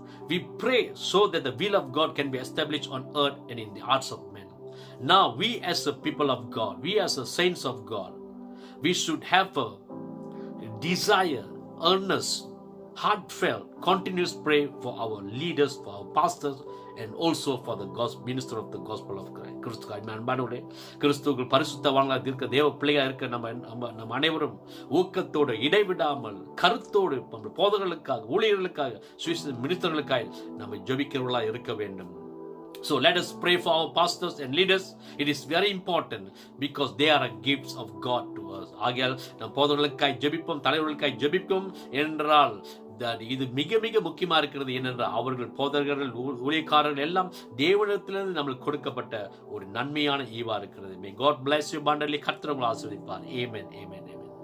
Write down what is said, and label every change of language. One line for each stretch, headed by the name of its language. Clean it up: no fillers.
English: We pray so that the will of God can be established on earth and in the hearts of men. Now, we as the people of God, we as the saints of God, we should have a desire, earnest, heartfelt, continuous pray for our leaders, for our pastors, and also for the minister of the gospel of Christ.
Tamil: அன்பானவர்களே, கிறிஸ்துவுக்குள் பரிசுத்தவான்களாக இருக்க, தேவ பிள்ளையா இருக்க நம்ம அனைவரும் ஊக்கத்தோடு, இடைவிடாமல், கருத்தோடு போதகர்களுக்காக, ஊழியர்களுக்காக, சுவிசேஷ மினிஸ்டர்களுக்காக நம்ம ஜெபிக்கிறவர்களாக இருக்க வேண்டும்.
English: So let us pray for our pastors and leaders. It is very important because they are a gifts of God to us.
Tamil: ஆகையால் நம் போதகர்களுக்காய் ஜெபிப்போம், தலைவர்களுக்காய் ஜெபிப்போம் என்றால் இது மிக மிக முக்கியமா இருக்கிறது. ஏனென்றால் அவர்கள் போதகர்கள், ஊழியக்காரர்கள் எல்லாம் தேவனிடத்திலிருந்து நம்மளுக்கு கொடுக்கப்பட்ட ஒரு நன்மையான ஈவா இருக்கிறது.
English: May God bless you abundantly.
Tamil: கர்த்தர் உங்களை ஆசீர்வதிப்பார். Amen. Amen.